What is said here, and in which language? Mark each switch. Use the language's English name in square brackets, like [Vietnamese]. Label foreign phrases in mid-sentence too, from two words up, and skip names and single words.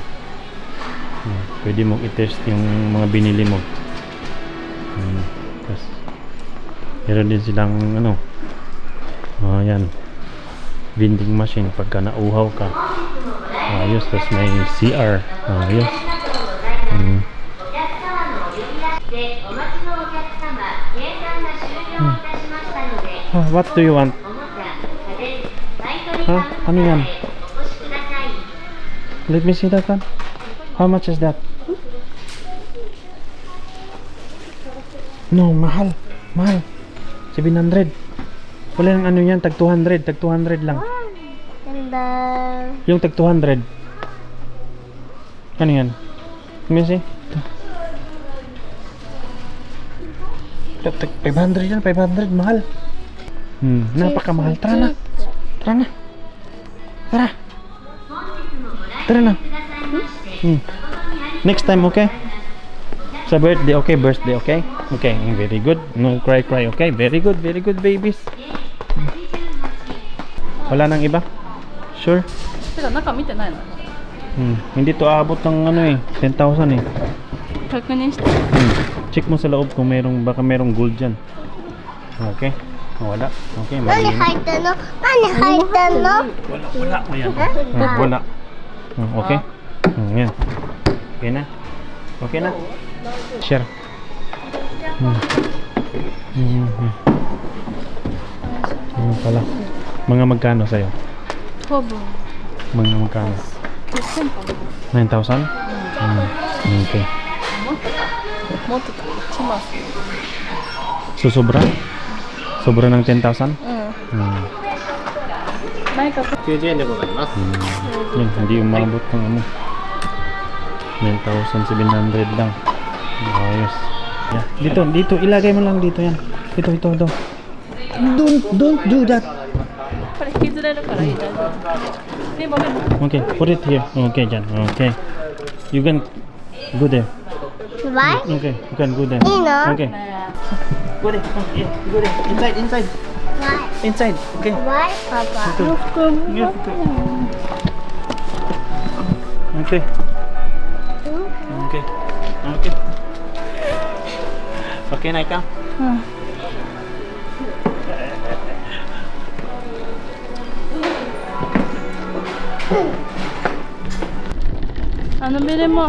[Filipino] Pwede mong i-test yung mga binili mo. Tapos meron din silang ano, yan, [English] vending machine [Filipino] pagka nauhaw ka. Ayos. Tapos may CR. Ayos. [English] What do you want? [Filipino] Ano yan? [English] Let me see that one. How much is that? No, [Filipino] mahal. 700. Wala nang ano yan, tag 200 lang. Ganda. Yung tag 200. Ano yan? [English] Let me see. [Filipino] Tag 500 yan, 500, mahal. Napakamahal. Tara na. [English] Next time, okay? Sa birthday, okay? Okay? Okay, very good. No cry, okay? Very good babies. [Filipino] Wala nang iba? Sure? Teka, naka [Japanese] 見てないの? [Filipino] Hindi to aabot ng ano eh, 10,000 eh. [Japanese] 確認して. [Filipino] Check mo sa loob kung baka merong gold dyan. Okay? Wala. Okay, [Japanese] 何 [Filipino] mali. [Japanese] 入ってんの？何入ってんの？ [Filipino] Wala. Ayan. Wala. Okay? Yan. Okay na? Okay na? Share. Pala. Mga magkano sa'yo? [Japanese] 多分 [Filipino] Mga magkano? [Japanese] 1000 かな. [Filipino] 9,000? Okay. [Japanese] もっとか1万. [Filipino] So, sobra? Sobra ng 10,000? [Japanese] 前か [Filipino] Yan, hindi umabot ng ano. 9,700 lang. Ayos. Yeah. Dito, ilagay mo lang dito yan. Ito. [English] Don't do that. [Japanese] これ引きずれるからいい、大丈夫。でも [English] Okay, put it here. Okay, dyan. Okay. You can go there. Why? Okay, you can go there. [Japanese] いいの？ [English] Okay. Go there. Yeah, go there. Inside. Why? Inside. Okay. Why, Papa? Yeah. Okay. [Filipino] Okay. Okay na ikaw? Ano bili mo?